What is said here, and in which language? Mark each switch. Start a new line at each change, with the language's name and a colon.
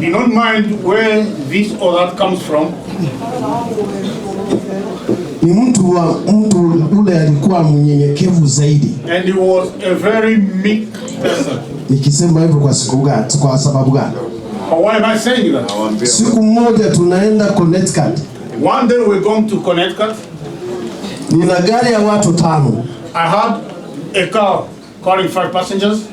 English: Do not mind where this or that comes from.
Swahili: Ni mtu ule alikuwa mnyenyekevu zaidi.
English: And he was a very meek person.
Swahili: Nikisema hivyo kwa sababu gani?
English: Why am I saying that?
Swahili: Siku moja tunaenda Connecticut.
English: One day we're going to Connecticut.
Swahili: Nina gari ya watu 5.
English: I had a car carrying 5 passengers.